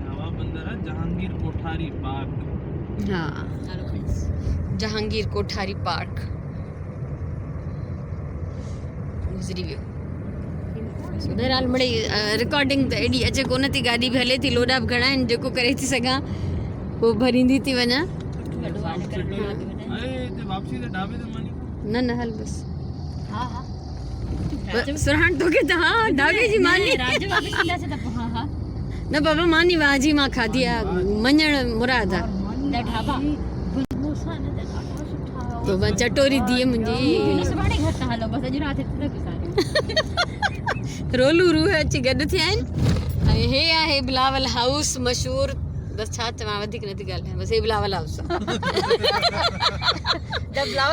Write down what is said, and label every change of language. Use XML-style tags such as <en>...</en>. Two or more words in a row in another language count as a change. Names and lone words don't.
<sd>हा जहांगीर कोठारी पार्क गुज़री वियो बहरहाल मिड़ई रिकॉर्डिंग त एॾी अचे कोन थी गाॾी बि हले थी लोॾा बि घणा आहिनि जेको करे थी सघां पोइ भरींदी थी वञा न हल बसि सुराण तोखे त हा ढाबे जी मानी न बाबा मानी वाजी मां खाधी आहे मञण मुराद आहे ढाबा समोसा न ॾाढा सुठा तो मां चटोरी धीअ मुंहिंजी सुभाणे घर तां हलो बसि अॼु राति हिते तक गुज़ारियो रोलू रूह अची गॾु थिया आहिनि ऐं हे आहे बिलावल हाउस मशहूरु बसि छा चवां वधीक नथी ॻाल्हायां बसि हे बिलावल हाउस आहे बिलावल</sd>